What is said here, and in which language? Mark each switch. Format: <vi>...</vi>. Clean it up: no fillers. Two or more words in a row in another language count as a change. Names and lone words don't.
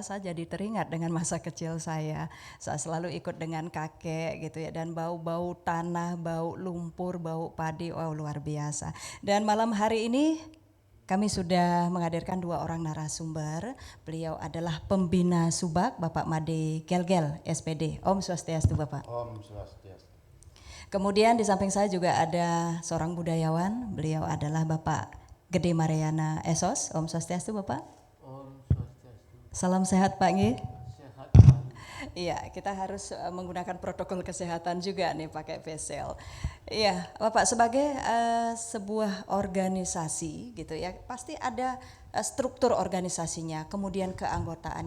<id>Saya jadi teringat dengan masa kecil saya selalu ikut dengan kakek gitu ya, dan bau-bau tanah, bau lumpur, bau padi, wow luar biasa. Dan malam hari ini kami sudah menghadirkan 2 orang narasumber. Beliau adalah pembina Subak, Bapak Made Gelgel, SPD.</id> <ban>Om Swastiastu Bapak. Om Swastiastu.</ban> <id>Kemudian di samping saya juga ada seorang budayawan, beliau adalah Bapak Gede Mariana Esos.</id> <ban>Om Swastiastu</ban> <id>Bapak.</id> <ban>Om Swastiastu.</ban> <id>Salam sehat Pak Ngi. Sehat. Iya, kita harus menggunakan protokol kesehatan juga nih, pakai</id> <en>face shield.</en> <id>Iya, Bapak sebagai sebuah organisasi gitu ya, pasti ada struktur organisasinya, kemudian keanggotaannya.</id>